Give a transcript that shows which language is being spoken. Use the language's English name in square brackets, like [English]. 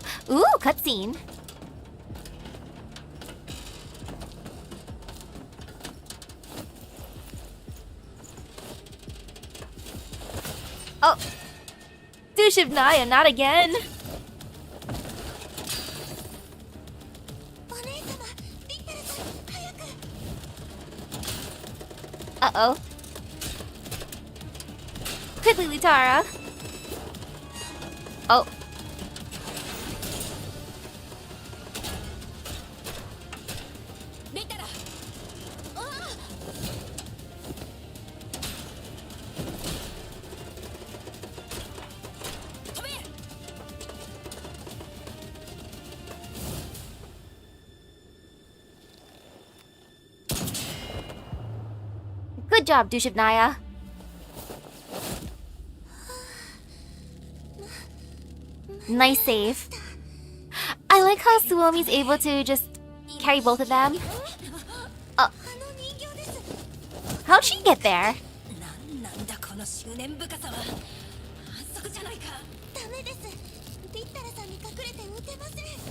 [English] Ooh, cutscene. Oh. Douche of Naya, not again. [Japanese] お姉様、リッタルさん、早く。 [English] Uh-oh. Quickly, Litara. Oh. Good job, douche of Naya. Nice save. I like how Suomi's able to just carry both of them. [Japanese] あの人形です。 [English] How'd she get there? [Japanese] なんだこの執念深さは反則じゃないかダメです。リッタルさんに隠れて撃てません。